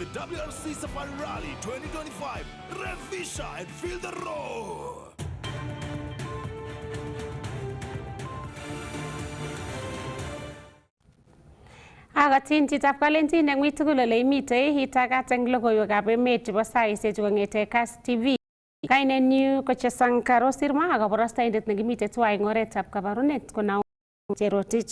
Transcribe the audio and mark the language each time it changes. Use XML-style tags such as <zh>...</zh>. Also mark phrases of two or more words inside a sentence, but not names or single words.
<en>WRC Safari Rally 2025. Revisha and feel the roar.</en> <kln>Agatin chitap kalenjin eng wii tugul ole imitei itagat eng logoiwekab emet chebo saisiechu kong'ete Kass TV. Kainenyu ko Chesankaro Sirma ak kabarastaindet nekimite tuwai eng oretab kabarunet ko Naomi Cherotich.</kln>